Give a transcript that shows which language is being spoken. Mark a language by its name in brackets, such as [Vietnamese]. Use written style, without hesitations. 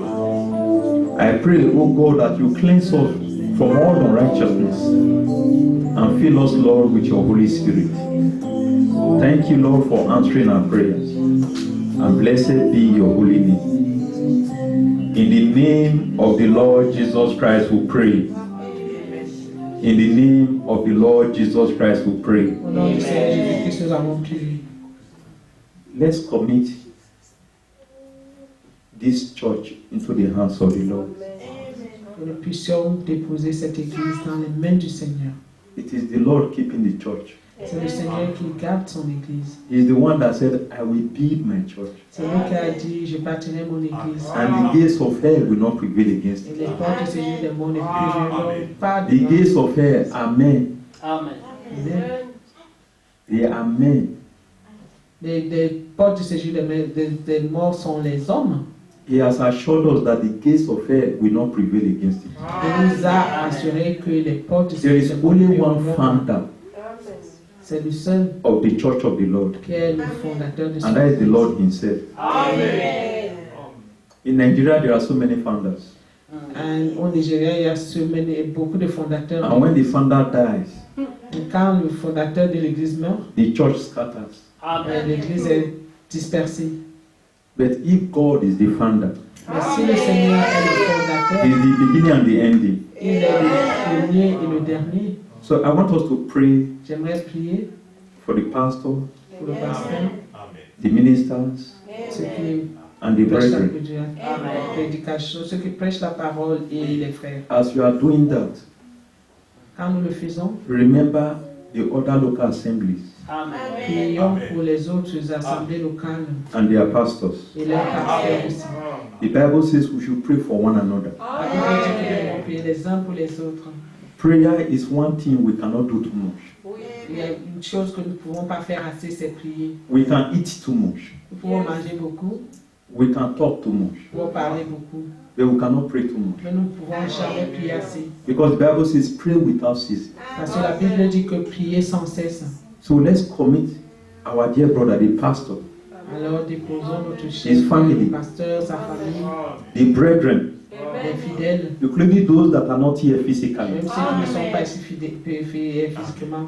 [English] I pray, O God, that you cleanse us from all unrighteousness and fill us, Lord, with your Holy Spirit. Thank you, Lord, for answering our prayers, and blessed be your holy name. In the name of the Lord Jesus Christ we pray. In the name of the Lord Jesus Christ we pray. [French] Au nom du Seigneur Jésus-Christ, nous avons prié. [English] Let's commit this church into the hands of the Lord. [French] Que nous puissions déposer cette église dans les mains du Seigneur. [English] It is the Lord keeping the church. [French] C'est le Seigneur qui garde son église. [English] He's the one that said, I will build my church. [French] C'est lui qui a dit, je bâtirai mon église. [English] And the gates of hell will not prevail against [French] Et [English] it. [French] les portes du Seigneur des mondes ne prévaudront pas [English] The [French] devant. [English] gates of hell are men. Amen. Amen. They are men. [French] Les portes du séjour des morts sont les hommes. [English] He has assured us that the gates of hell will not prevail against it. [French] Il nous a assuré que les portes du [English] There is [French] séjour [English] only [French] des [English] one [French] morts, [English] founder [French] c'est le seul [English] of the church of the Lord, [French] qui est le fondateur de son [English] and that is the [French] église. [English] Lord Himself. In Nigeria, there are so many founders. [French] Au Nigeria, il y a beaucoup de fondateurs. [English] And when the founder dies, [French] Et quand le fondateur de l'église meurt, [English] the church scatters. [French] l'église est dispersée. [English] But if God is the founder, [French] Mais si le Seigneur est le fondateur, [English] He is the beginning and the ending. [French] il est le premier et le dernier. [English] So I want us to pray [French] J'aimerais prier [English] for the pastor, [French] pour le pasteur, [English] the ministers, [French] ceux qui [English] and the [French] prêchent la [English] brethren. [French] prédication, ceux qui prêchent la parole et les frères. [English] As you are doing that, [French] Quand nous le faisons, [English] remember the other local assemblies [French] prions pour les autres assemblées locales [English] and their pastors. [French] et leurs pasteurs aussi. [English] The Bible says we should pray for one another. [French] La Bible dit que nous devons prier les uns pour les autres. [English] Prayer is one thing we cannot do too much. [French] Il y a une chose que nous ne pouvons pas faire assez, c'est prier. [English] We can eat too much. [French] Nous pouvons manger beaucoup, [English] We can talk too much. [French] nous pouvons parler beaucoup, [English] But we cannot pray too much. [French] mais nous ne pouvons jamais prier assez. [English] Because the Bible says pray without ceasing. [French] Parce que la Bible dit que prier sans cesse. [English] So let's commit our dear brother, the pastor, [French] Alors déposons notre [English] His [French] chef, [English] family. [French] le pasteur, sa famille, [English] the brethren, [French] les fidèles, [English] including those that are not here physically, [French] même ceux qui ne sont pas ici physiquement,